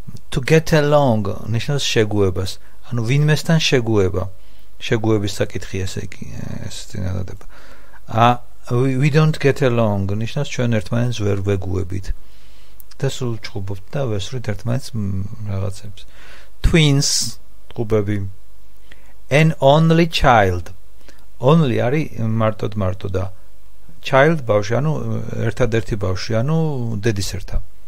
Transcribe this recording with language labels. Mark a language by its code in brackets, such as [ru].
[en] to get along [ka] ნიშნავს შეგუებას ანუ ვინმესთან შეგუების საკითხი ესე იგი ეს წინადადება. [en] we don't get along [ka] ნიშნავს ჩვენ ერთმანეთს ვერ ვეგუებით და სულ ჭუბობთ და ვესვრით ერთმანეთს რაღაცებს. [en] twins [ka] ტყუპები [en] an only child only [ka] არის მარტოდ და child ბავშვი, ანუ ერთადერთი ბავშვი, ანუ დედის ერთა.